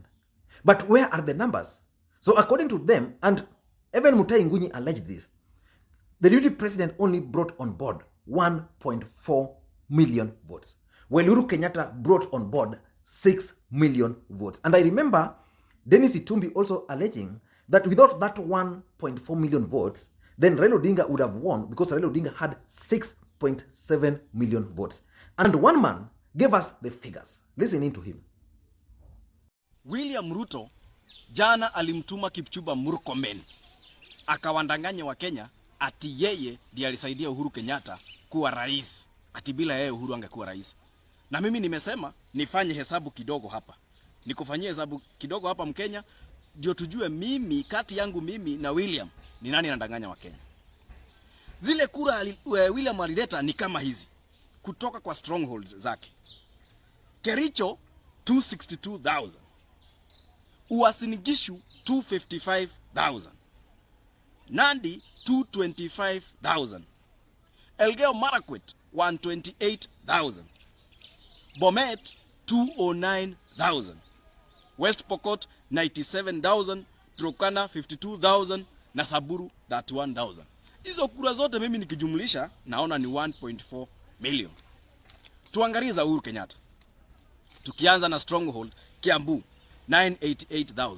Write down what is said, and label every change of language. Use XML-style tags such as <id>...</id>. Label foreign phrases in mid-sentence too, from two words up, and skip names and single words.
<en>But where are the numbers? So according to them, and even Mutai Nguni alleged this, the deputy president only brought on board 1.4 million votes, while Uhuru Kenyatta brought on board 6 million votes. And I remember Dennis Itumbi also alleging that without that 1.4 million votes, then Raila Odinga would have won because Raila Odinga had 6.7 million votes. And one man gave us the figures. Listening to him.</en> <sw>William Ruto jana alimtuma Kipchumba Murkomen akawandanganya wa Kenya ati yeye ndiye alisaidia Uhuru Kenyatta kuwa rais, ati bila yeye Uhuru angekuwa rais. Na mimi nimesema nifanye hesabu kidogo hapa. Nikufanyie hesabu kidogo hapa Mkenya ndio tujue mimi kati yangu mimi na William ni nani anadanganya wa Kenya. Zile kura William alileta ni kama hizi kutoka kwa strongholds zake. Kericho 262,000. Uasin Gishu 255,000. Nandi 225,000. Elgeyo Marakwet 128,000. Bomet 209,000. West Pokot 97,000, Turkana 52,000 na Samburu 31,000. Hizo kura zote mimi nikijumlisha naona ni 1.4 million. Tuangalie za Uhuru Kenyatta. Tukianza na stronghold Kiambu 988,000.</sw>